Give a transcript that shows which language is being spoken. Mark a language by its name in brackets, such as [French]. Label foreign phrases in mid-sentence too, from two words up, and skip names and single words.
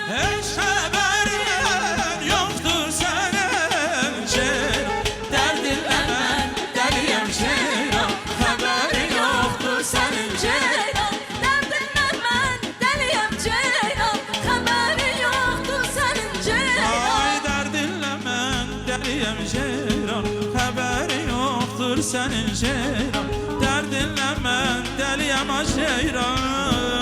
[Turkish] hiç haberin yoktur senin ceyran. Derdinle ben deliyim ceyran, haberin yoktur senin ceyran. Derdinden ben deliyim ceylan, haberin yoktur senin ceylan. [Azerbaijani] Ay derdinle mən dəliyəm ceyran, xəbəri yoxdur sənin ceyran. Dərdinlə mən dəliyəm ceyran.